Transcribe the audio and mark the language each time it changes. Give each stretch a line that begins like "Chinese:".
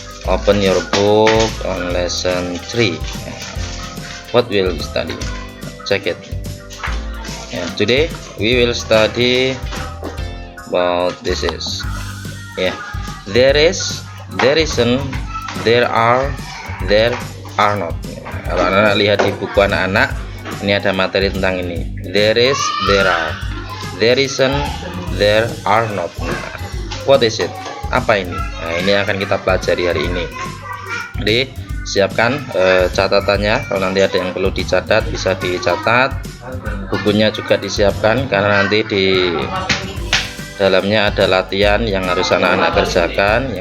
English: Open your book on lesson 3. What will we study? Check it. Today we will study about this is there is, there isn't, there are not.
Indonesian: Kalau anak-anak lihat di buku anak-anak, ini ada materi tentang ini.
English: There is, there are, there isn't, there are not. What is it?
Indonesian: Apa ini? Nah, ini akan kita pelajari hari ini. Jadi siapkan catatannya. Kalau nanti ada yang perlu dicatat bisa dicatat. Bukunya juga disiapkan karena nanti di dalamnya ada latihan yang harus anak-anak kerjakan.